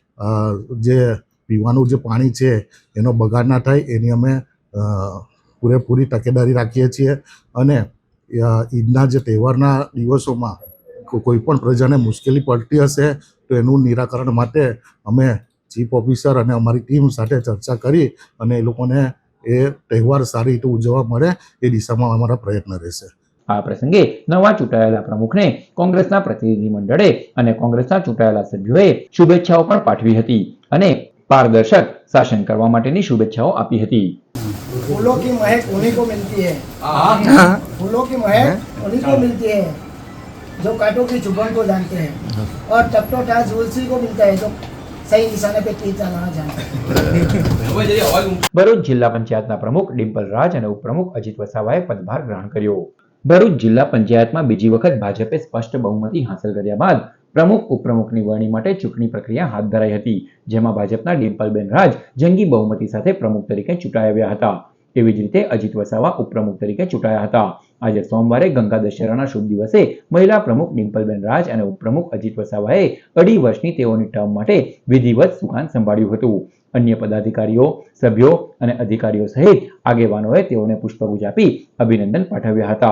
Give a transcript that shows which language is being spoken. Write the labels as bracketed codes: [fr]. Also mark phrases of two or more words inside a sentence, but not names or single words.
[gu] જે પીવાનું જે પાણી છે એનો બગાડ ના થાય એની અમે પૂરેપૂરી તકેદારી રાખીએ છીએ અને ઈદના જે તહેવારના દિવસોમાં કોઈ પણ પ્રજાને મુશ્કેલી પડતી હશે તો એનું નિરાકરણ માટે અમે ચીફ ઓફિસર અને અમારી ટીમ સાથે ચર્ચા કરી અને એ લોકોને એ તહેવાર સારી રીતે ઉજવવા મળે એ દિશામાં અમારા પ્રયત્ન રહેશે. આ પ્રસંગે નવા ચૂંટાયેલા પ્રમુખને કોંગ્રેસના પ્રતિનિધિ મંડળે અને કોંગ્રેસના ચૂંટાયેલા સભ્યોએ શુભેચ્છાઓ પણ પાઠવી હતી અને પારદર્શક શાસન કરવા માટેની શુભેચ્છાઓ આપી હતી। [hi] फूलों की महक उन्हीं को मिलती है, फूलों की महक उन्हीं को मिलती है जो कांटों की चुभन को जानते हैं और टपटो टास उसी को मिलता है जो सही निशाने पे तीर चलाना जानते हैं। [gu] ભરૂચ જિલ્લા પંચાયતના પ્રમુખ ડિમ્પલ રાજ અને ઉપપ્રમુખ અજિત વસાવાએ પદભાર ગ્રહણ કર્યો। ભરૂચ જિલ્લા પંચાયતમાં બીજી વખત ભાજપે સ્પષ્ટ બહુમતી હાસિલ કર્યા બાદ પ્રમુખ ઉપપ્રમુખની વરણી માટે ચૂંટણી પ્રક્રિયા હાથ ધરાઈ હતી, જેમાં ભાજપના ડિમ્પલબેન રાજ જંગી બહુમતી સાથે પ્રમુખ તરીકે ચૂંટાયા હતા। એવી જ રીતે અજિત વસાવા ઉપપ્રમુખ તરીકે ચૂંટાયા હતા। આજ સોમવારે ગંગા દશહરાના શુભ દિવસે મહિલા પ્રમુખ ડિમ્પલબેન રાજ અને ઉપપ્રમુખ અજિત વસાવાએ 2.5 વર્ષની તેઓની ટર્મ માટે વિધિવત સુકાન સંભાળ્યું હતું। અન્ય પદાધિકારીઓ, સભ્યો અને અધિકારીઓ સહિત આગેવાનોએ તેઓને પુષ્પગુચ્છ આપી અભિનંદન પાઠવ્યા હતા।